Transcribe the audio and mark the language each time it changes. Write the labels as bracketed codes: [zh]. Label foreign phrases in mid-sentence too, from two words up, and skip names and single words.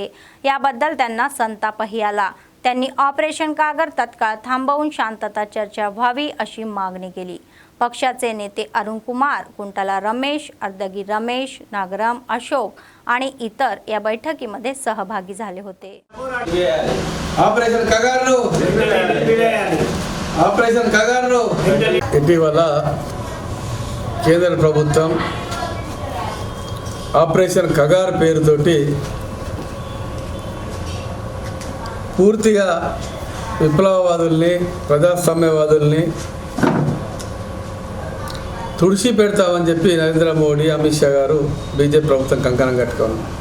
[mr] याबद्दल त्यांना संतापही आला. त्यांनी ऑपरेशन कागर तत्काळ थांबवून शांतता चर्चा व्हावी अशी मागणी केली. पक्षाचे नेते अरुण कुमार, कुंटाला रमेश, अर्दगी रमेश, नागराम अशोक आणि इतर या बैठकीमध्ये सहभागी झाले होते. [te] ఆపరేషన్ కగారు ఇటీవల కేంద్ర ప్రభుత్వం ఆపరేషన్ కగార్ పేరుతోటి పూర్తిగా విప్లవవాదుల్ని, ప్రజాస్వామ్యవాదుల్ని తుడిచి పెడతామని చెప్పి నరేంద్ర మోడీ, అమిత్ షా గారు బీజేపీ ప్రభుత్వం కంకణం కట్టుకున్నారు.